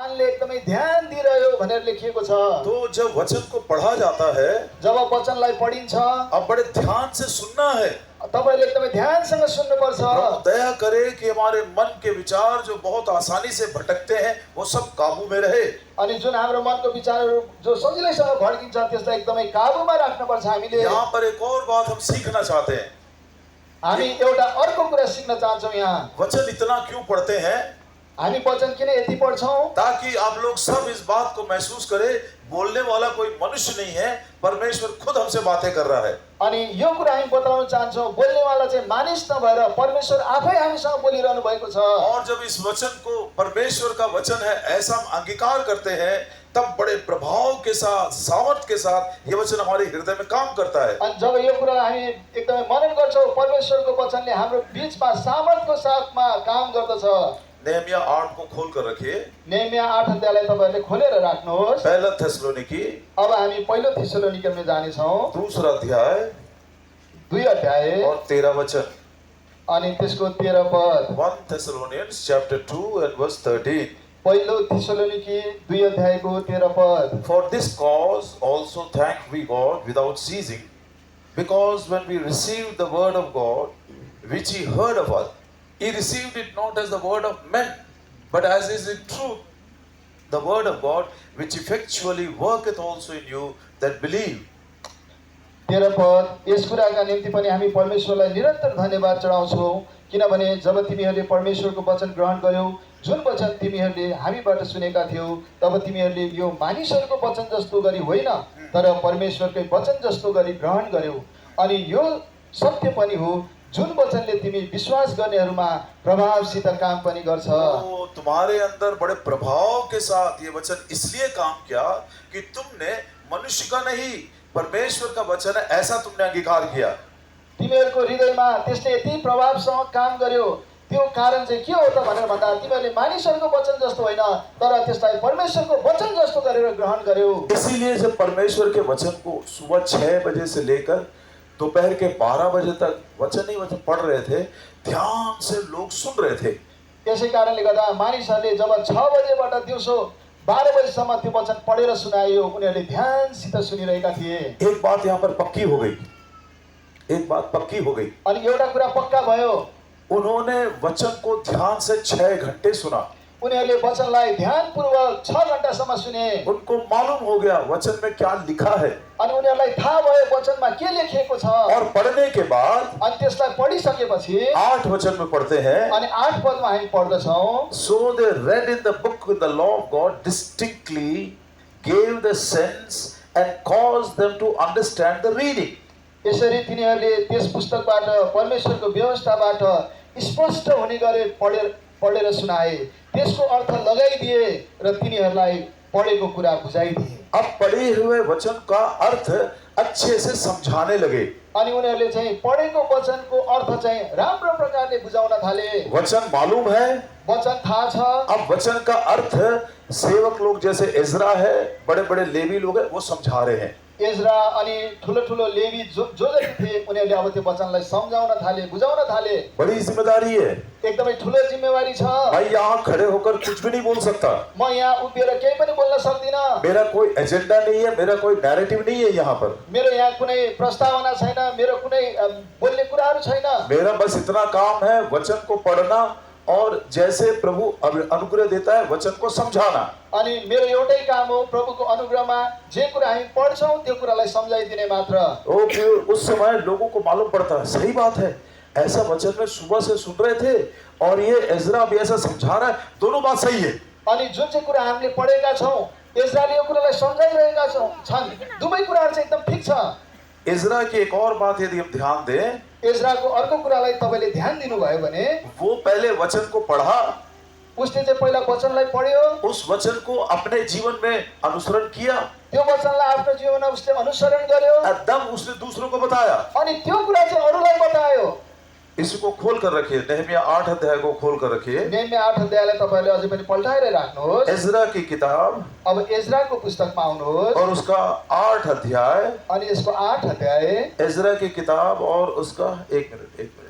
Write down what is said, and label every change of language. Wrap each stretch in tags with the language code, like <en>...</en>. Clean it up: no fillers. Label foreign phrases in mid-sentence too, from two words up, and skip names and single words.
<ne>कानले एकदमै ध्यान दिइरह्यो भनेर लेखिएको छ।</ne> <hi>तो जब वचन को पढ़ा जाता है,</hi> <ne>जब वचनलाई पढिन्छ</ne> <hi>अब बड़े ध्यान से सुनना है।</hi> <ne>तपाईले एकदमै ध्यानसँग सुन्नुपर्छ।</ne> <hi>प्रभु दया करे कि हमारे मन के विचार जो बहुत आसानी से भटकते हैं, वो सब काबू में रहे।</hi> <ne>अनि जुन हाम्रो मनको विचारहरू जो सजिलैसँग भड्किन्छ त्यसलाई एकदमै काबुमा राख्नुपर्छ हामीले।</ne> <hi>यहाँ पर एक और बात हम सीखना चाहते हैं।</hi> <ne>हामी एउटा अर्को कुरा सिक्न चाहन्छौँ यहाँ।</ne> <hi>वचन इतना क्यों पढ़ते हैं?</hi> <ne>हामी वचन किन यति पढ्छौँ?</ne> <hi>ताकि आप लोग सब इस बात को महसूस करें, बोलने वाला कोई मनुष्य नहीं है, परमेश्वर खुद हमसे बातें कर रहा है।</hi> <ne>अनि यो कुरा हामी बताउन चाहन्छौँ, बोल्नेवाला चाहिँ मानिस नभएर परमेश्वर आफै हामीसँग बोलिरहनु भएको छ।</ne> <hi>और जब इस वचन को परमेश्वर का वचन है ऐसा हम अंगीकार करते हैं, तब बड़े प्रभाव के साथ, सामर्थ के साथ ये वचन हमारे हृदय में काम करता है।</hi> <ne>अनि जब यो कुरा हामी एकदमै मनन गर्छौँ, परमेश्वरको वचनले हाम्रो बीचमा सामर्थ्यको साथमा काम गर्दछ।</ne> <hi>नेहमिया 8 को खोल कर रखिए।</hi> <ne>नेहमिया 8 अध्यायलाई तपाईहरुले खोलेर राख्नुहोस्।</ne> <hi>पहला थेसलोनिकी,</hi> <ne>अब हामी पहिलो थेसलोनिकेमा जाने छौं।</ne> <hi>दूसरा अध्याय</hi> <ne>2 अध्याय</ne> <hi>और 13 वचन।</hi> <ne>अनि त्यसको 13 पद।</ne> <en>1 Thessalonians chapter 2 and verse 13.</en> <ne>पहिलो थेसलोनिकी 2 अध्यायको 13 पद।</ne> <en>For this cause also thank we God without ceasing, because when we received the word of God, which he heard of us, he received it not as the word of men, but as is in truth the word of God, which effectually worketh also in you that believe.</en> <ne>13 पद। यस कुराका निम्ति पनि हामी परमेश्वरलाई निरन्तर धन्यवाद चढाउँछौँ, किनभने जब तिमीहरूले परमेश्वरको वचन ग्रहण गर्यौ, जुन वचन तिमीहरूले हामीबाट सुनेका थियौ, तब तिमीहरूले यो मानिसहरूको वचन जस्तो गरी होइन, तर परमेश्वरकै वचन जस्तो गरी ग्रहण गर्यौ। अनि यो सत्य पनि हो, जुन वचनले तिमी विश्वास गर्नेहरूमा प्रभावसित काम पनि गर्छ।</ne> <hi>तो तुम्हारे अंदर बड़े प्रभाव के साथ ये वचन इसलिए काम किया कि तुमने मनुष्य का नहीं, परमेश्वर का वचन है ऐसा तुमने अंगीकार किया।</hi> <ne>तिमीहरूको हृदयमा त्यसले यति प्रभावसँग काम गर्यो। त्यो कारण चाहिँ के हो त भनेर भन्दा तिमीहरूले मानिसहरूको वचन जस्तो होइन, तर त्यसलाई परमेश्वरको वचन जस्तो गरेर ग्रहण गर्यौ।</ne> <hi>इसीलिए जब परमेश्वर के वचन को सुबह 6 बजे से लेकर दोपहर के 12 बजे तक वचन ही वचन पढ़ रहे थे, ध्यान से लोग सुन रहे थे।</hi> <ne>यसै कारणले गर्दा मानिसहरूले जब 6 बजेबाट दिउँसो 12 बजेसम्म त्यो वचन पढेर सुनाइयो, उनीहरूले ध्यानसित सुनिरहेका थिए।</ne> <hi>एक बात यहाँ पर पक्की हो गई, एक बात पक्की हो गई।</hi> <ne>अनि एउटा कुरा पक्का भयो,</ne> <hi>उन्होंने वचन को ध्यान से 6 घंटे सुना।</hi> <ne>उनीहरूले वचनलाई ध्यानपूर्वक 6 घण्टासम्म सुने।</ne> <hi>उनको मालूम हो गया वचन में क्या लिखा है।</hi> <ne>अनि उनीहरूलाई थाहा भयो वचनमा के लेखिएको छ।</ne> <hi>और पढ़ने के बाद</hi> <ne>अनि त्यसलाई पढिसकेपछि</ne> <hi>8 वचन में पढ़ते हैं,</hi> <ne>अनि 8 पदमा हामी पढ्दछौँ।</ne> <en>So they read in the book with the law of God distinctly, gave the sense and caused them to understand the reading.</en> <ne>यसरी तिनीहरूले त्यस पुस्तकबाट परमेश्वरको व्यवस्थाबाट स्पष्ट हुने गरे पढेर सुनाए, त्यसको अर्थ लगाइदिए र तिनीहरूलाई पढेको कुरा बुझाइदिए।</ne> <hi>अब पढ़े हुए वचन का अर्थ अच्छे से समझाने लगे।</hi> <ne>अनि उनीहरूले चाहिँ पढेको वचनको अर्थ चाहिँ राम्रो प्रकारले बुझाउन थाले।</ne> <hi>वचन मालूम है,</hi> <ne>वचन थाहा छ।</ne> <hi>अब वचन का अर्थ सेवक लोग जैसे इज़रा है, बड़े बड़े लेवी लोग हैं, वो समझा रहे हैं।</hi> <ne>इजरा अनि ठुलो ठुलो लेवी जो जति थिए उनीहरूले अब त्यो वचनलाई सम्झाउन थाले, बुझाउन थाले।</ne> <hi>बड़ी जिम्मेदारी है।</hi> <ne>एकदमै ठुलो जिम्मेवारी छ।</ne> <hi>मैं यहाँ खड़े होकर कुछ भी नहीं बोल सकता।</hi> <ne>म यहाँ उभिएर केही पनि बोल्न सक्दिनँ।</ne> <hi>मेरा कोई एजेंडा नहीं है, मेरा कोई नैरेटिव नहीं है यहाँ पर।</hi> <ne>मेरो यहाँ कुनै प्रस्तावना छैन, मेरो कुनै बोल्ने कुराहरू छैन।</ne> <hi>मेरा बस इतना काम है वचन को पढ़ना और जैसे प्रभु अनुग्रह देता है वचन को समझाना।</hi> <ne>अनि मेरो एउटै काम हो प्रभुको अनुग्रहमा जे कुरा हामी पढ्छौँ त्यो कुरालाई सम्झाइदिने मात्र।</ne> <hi>ओ फिर उस समय लोगों को मालूम पड़ता है, सही बात है, ऐसा वचन में सुबह से सुन रहे थे और ये इज़रा भी ऐसा समझा रहा है, दोनों बात सही है।</hi> <ne>अनि जुन चाहिँ कुरा हामीले पढेका छौँ, इजरायलले यो कुरालाई सम्झाइरहेका छन्, दुवै कुराहरू चाहिँ एकदम ठिक छ।</ne> <hi>इज़रा की एक और बात यदि हम ध्यान दें,</hi> <ne>इजराको अर्को कुरालाई तपाईले ध्यान दिनुभयो भने</ne> <hi>वो पहले वचन को पढ़ा,</hi> <ne>उसले चाहिँ पहिला वचनलाई पढ्यो,</ne> <hi>उस वचन को अपने जीवन में अनुसरण किया,</hi> <ne>त्यो वचनलाई आफ्नो जीवनमा उसले अनुसरण गर्यो,</ne> <hi>एकदम उसने दूसरों को बताया।</hi> <ne>अनि त्यो कुरा चाहिँ अरूलाई बतायो।</ne> <hi>इसको खोल कर रखिए, नेहमिया 8 अध्याय को खोल कर रखिए।</hi> <ne>नेहमिया 8 अध्यायलाई तपाईले अझै पनि पल्टाएर राख्नुहोस्।</ne> <hi>इज़रा की किताब</hi> <ne>अब इजराको पुस्तकमा आउनुहोस्</ne> <hi>और उसका 8 अध्याय,</hi> <ne>अनि यसको 8 अध्याय।</ne> <hi>इज़रा की किताब और उसका एक मिनट</hi>